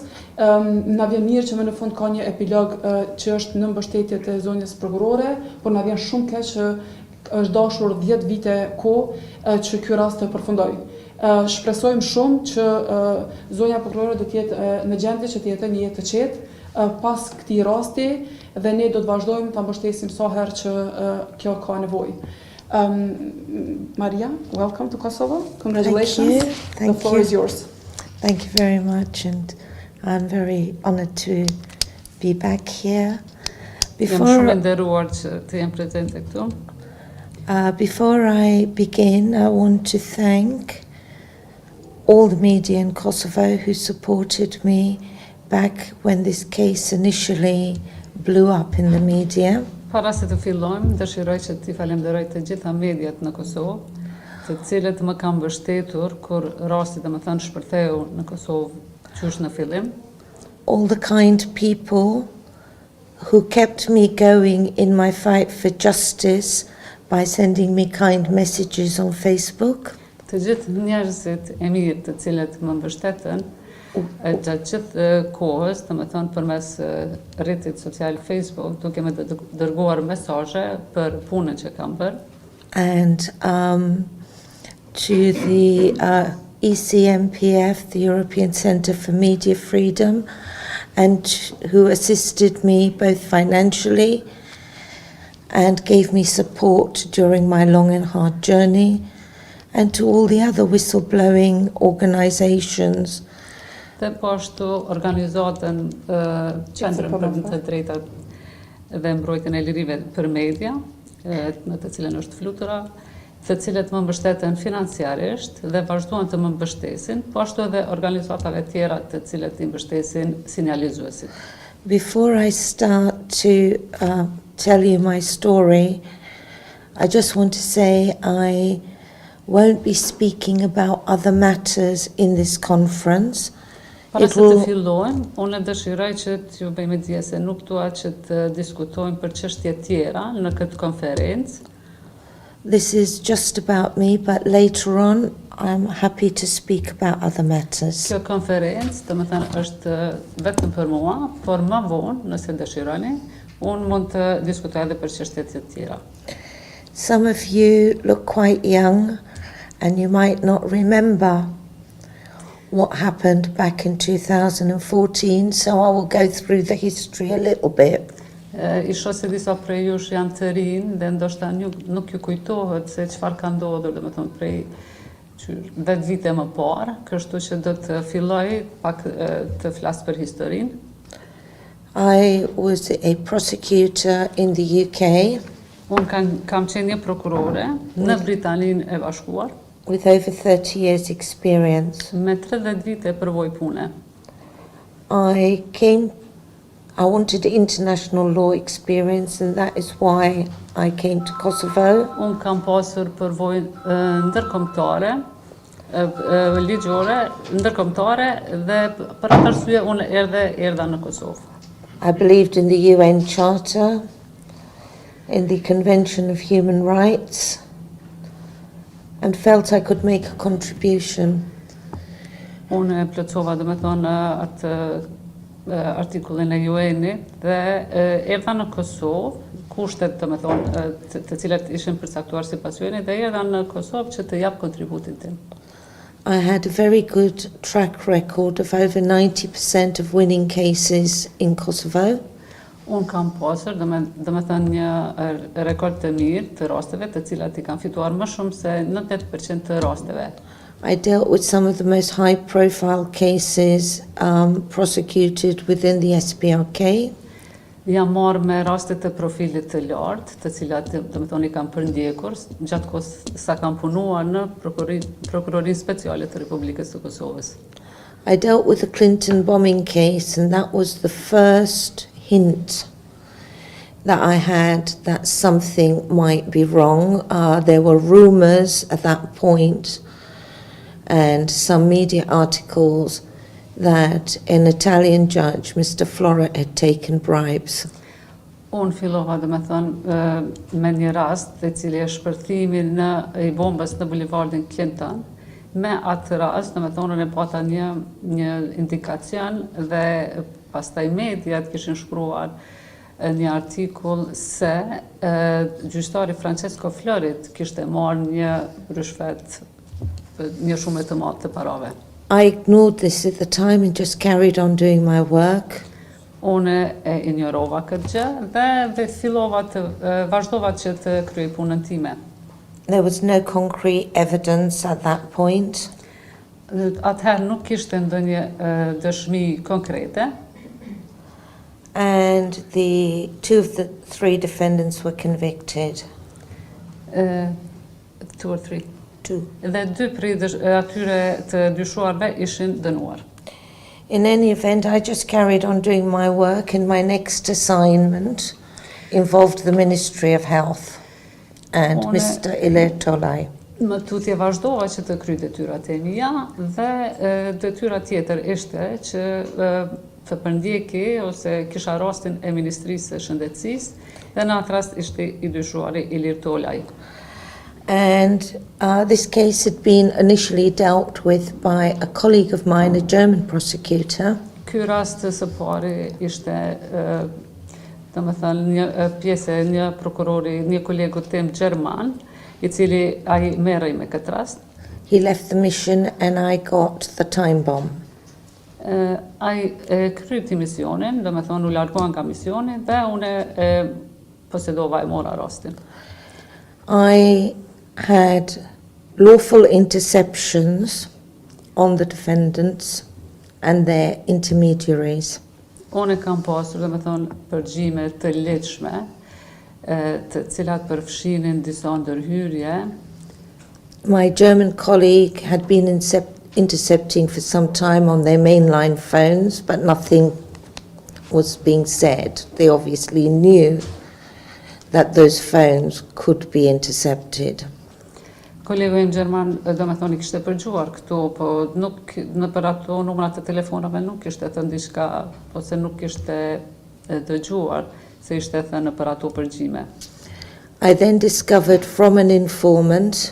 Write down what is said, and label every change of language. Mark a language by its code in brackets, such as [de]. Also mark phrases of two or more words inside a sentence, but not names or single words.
[sq] Na vjen mirë që më në fund ka një epilog që është në mbështetje të zonjës prokurore, por na vjen shumë keq që është dashur 10 vite kohë që ky rast të përfundoj. Shpresojmë shumë që zonja prokurore do të jetë në gjendje që të jetë një jetë të qetë pas këtij rasti dhe ne do të vazhdojmë ta mbështesim sa herë që kjo ka nevojë. [en] Maria, welcome to Kosovo. Congratulations. Thank you. The floor is yours. Thank you very much, and I'm very honored to be back here. [sq] Jam shumë e nderuar që të jem prezente këtu. [en] Before I begin, I want to thank all the media in Kosovo who supported me back when this case initially blew up in the media. [sq] Para se të fillojmë, dëshiroj që t'i falenderoj të gjitha mediat në Kosovë, të cilët më kanë mbështetur kur rasti domethënë shpërtheu në Kosovë qysh në fillim. [en] All the kind people who kept me going in my fight for justice by sending me kind messages on Facebook. [sq] Të gjithë njerëzit e mirë të cilët më mbështetën gjatë gjithë kohës, domethënë përmes rrjetit social Facebook, duke më dërguar mesazhe për punën që kam bërë. [en] And to the ECMPF, the European Centre for Media Freedom, and who assisted me both financially and gave me support during my long and hard journey, and to all the other whistleblowing organizations. [sq] Dhe po ashtu organizatën Qendrën për të drejtat dhe mbrojtjen e lirive për media, në të cilën është Flutura, të cilët më mbështeten financiarisht dhe vazhduan të më mbështesin, po ashtu edhe organizatave tjera të cilët i mbështesin sinjalizuesit. [en] Before I start to tell you my story, I just want to say I won't be speaking about other matters in this conference. [sq] Para se të fillojmë, unë dëshiroj që t'ju bëjmë dije se nuk dua që të diskutojmë për çështje tjera në këtë konferencë. [en] This is just about me, but later on I'm happy to speak about other matters. [sq] Kjo konferencë, domethënë është vetëm për mua, por më vonë, nëse dëshironi, unë mund të diskutoj edhe për çështje të tjera. [en] Some of you look quite young and you might not remember what happened back in 2014, so I will go through the history a little bit. [sq] I shoh se disa prej jush janë të rinj dhe ndoshta nuk ju kujtohet se çfarë ka ndodhur, domethënë prej 10 vite më parë, kështu që do të filloj pak të flas për historinë. [en] I was a prosecutor in the UK. [sq] Unë kam qenë një prokurore në Britaninë e Bashkuar. [en] With over 30 years experience. [sq] Me 30 vite përvojë pune. [en] I wanted international law experience, and that is why I came to Kosovo. [sq] Unë kam pasur përvojë ndërkombëtare, ligjore, ndërkombëtare dhe për atë arsye unë erdha në Kosovë. [en] I believed in the UN Charter, in the Convention of Human Rights, and felt I could make a contribution. [sq] Unë plotësova domethënë atë artikullin e UN-it dhe erdha në Kosovë, kushtet domethënë të cilat ishin përcaktuar sipas UN-it dhe erdha në Kosovë që të jap kontributin tim. [en] I had a very good track record of over 90% of winning cases in Kosovo. [sq] Unë kam pasur domethënë një rekord të mirë të rasteve të cilat I kanë fituar më shumë se 98% të rasteve. [en] I dealt with some of the most high-profile cases prosecuted within the SPRK. [sq] Jam marrë me raste të profilit të lartë, të cilat domethënë I kam përndjekur gjatë kohës sa kam punuar në Prokurorinë Speciale të Republikës së Kosovës. [en] I dealt with the Clinton bombing case, and that was the first hint that I had that something might be wrong. There were rumors at that point and some media articles that an Italian judge, Mr. Flora, had taken bribes. [sq] Unë fillova domethënë me një rast të cili është shpërthimi I bombës në bulevardin Clinton. Me atë rast domethënë ne pata një indikacion dhe pastaj mediat kishin shkruar një artikull se gjyqtari Francesco Florit kishte marrë një rishfet, një shumë të madhe të parave. [en] I ignored this at the time and just carried on doing my work. [sq] Unë e injorova këtë gjë dhe vazhdova që të kryej punën time. [en] There was no concrete evidence at that point. [sq] Atëherë nuk kishte ndonjë dëshmi konkrete. [en] And the two of the three defendants were convicted. 2 or 3. Two. [sq] Dhe 2 prej atyre të dyshuarve ishin dënuar. [en] In any event, I just carried on doing my work, and my next assignment involved the Ministry of Health and Mr. Ilertolaj. [sq] Më tutje vazhdova që të kryej detyrat e mia dhe detyra tjetër ishte që të përndjeki ose kisha rastin e Ministrisë së Shëndetësisë dhe në atë rast ishte I dyshuari Ilertolaj. [en] And this case had been initially dealt with by a colleague of mine, a German prosecutor. [sq] Ky rast së pari ishte domethënë një pjesë e një prokurori, një kolegu tim gjerman, I cili ai merrej me këtë rast. [en] He left the mission and I got the time bomb. [sq] Ai kryti misionin, domethënë u largua nga misioni dhe unë posedova e mora rastin. [en] I had lawful interceptions on the defendants and their intermediaries. [sq] Unë kam pasur domethënë përgjime të lehtëshme, të cilat përfshinin disa ndërhyrje. [en] My German colleague had been intercepting for some time on their mainline phones, but nothing was being said. They obviously knew that those phones could be intercepted. [sq] Kolegu im gjerman domethënë I kishte përgjuar këtu, po nuk në për ato numrat të telefonave nuk kishte thënë diçka ose nuk kishte dëgjuar se ishte thënë për ato përgjime. [en] I then discovered from an informant